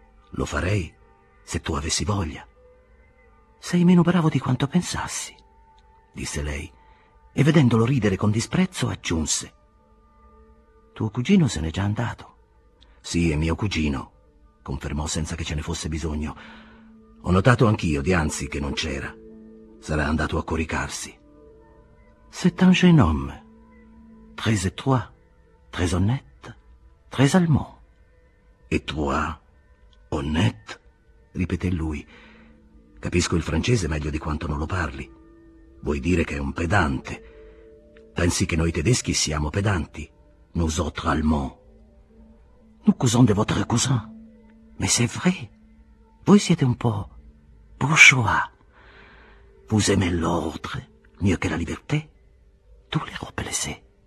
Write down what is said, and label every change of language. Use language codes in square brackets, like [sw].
[it] «Lo farei se tu avessi voglia.» «Sei meno bravo di quanto pensassi», disse lei. E vedendolo ridere con disprezzo aggiunse. «Tuo cugino se n'è già andato.» «Sì, è mio cugino», confermò senza che ce ne fosse bisogno. «Ho notato anch'io dianzi che non c'era. Sarà andato a coricarsi.» [fr] «C'est un jeune homme, très étroit, très honnête, très allemand.» «Étroit, honnête?» [it] ripeté lui. «Capisco il francese meglio di quanto non lo parli. Vuoi dire che è un pedante? Pensi che noi tedeschi siamo pedanti? [fr] Nous autres allemands. Nous cousins de votre cousin. Mais c'est vrai. [it] Voi siete un po' bourgeois. [fr] Vous aimez l'ordre mieux que la liberté. Tous les robes laissées.